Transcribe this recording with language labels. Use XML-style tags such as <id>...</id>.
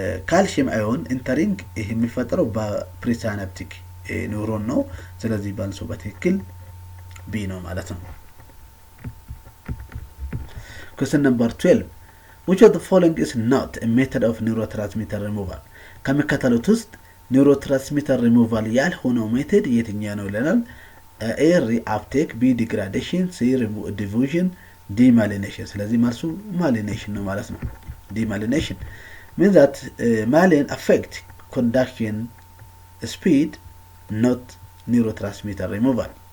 <am>ካልሲየም አዮን ኢንተሪንግ ይህ የሚፈጠረው በፕሪሳይናፕቲክ ኒውሮን ነው። ስለዚህ ባልሶ በትክክል ቢ ነው ማለት ነው።</am> <en>Question number 12. Which of the following is not a method of neurotransmitter removal?</en> <am>ከሚከተሉት ውስጥ ኒውሮትራንስሚተር ሪሙቫል ያልሆነው ሜቶድ የትኛው ነው ይለናል። ኤ ሪአፕቴክ፣ ቢ ዲግራዴሽን፣ ሲ ዲፉዥን፣ ዲ ማሊኔሽን። ስለዚህ መልሱ ማሊኔሽን ነው ማለት ነው። ዲ ማሊኔሽን</am> <en>means that malign affect conduction speed, not neurotransmitter removal.</en>